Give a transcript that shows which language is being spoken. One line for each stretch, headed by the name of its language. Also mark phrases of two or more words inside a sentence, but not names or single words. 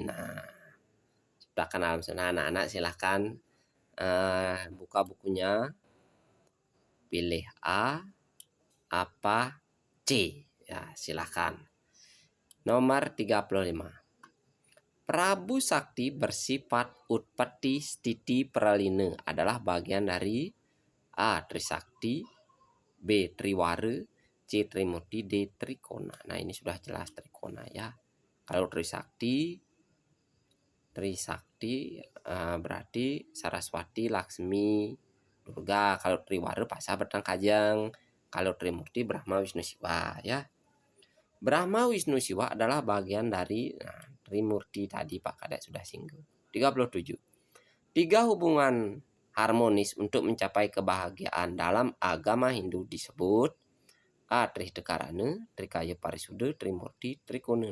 Indonesian: Nah, ciptakan alam semesta. Anak-anak silahkan buka bukunya, pilih A apa C, ya silahkan. Nomor 35. Prabu Sakti bersifat
Sanskrit: utpati stiti praline,
Indonesian: adalah bagian dari A. Trisakti, B. Triwara, C. Trimurti, D. Trikona. Nah ini sudah jelas Trikona, ya. Kalau Trisakti berarti Saraswati, Laksmi, Durga. Kalau Triwara Pasa, Betang, Kajang. Kalau Trimurti Brahma, Wisnu, Siwa, ya. Brahma, Wisnu, Siwa adalah bagian dari Trimurti tadi Pak Kadek sudah singgung. 37. 3 hubungan harmonis untuk mencapai kebahagiaan dalam agama Hindu disebut A. Trihdekarana, Trikaya Parisuda, Trimurti, Trikona.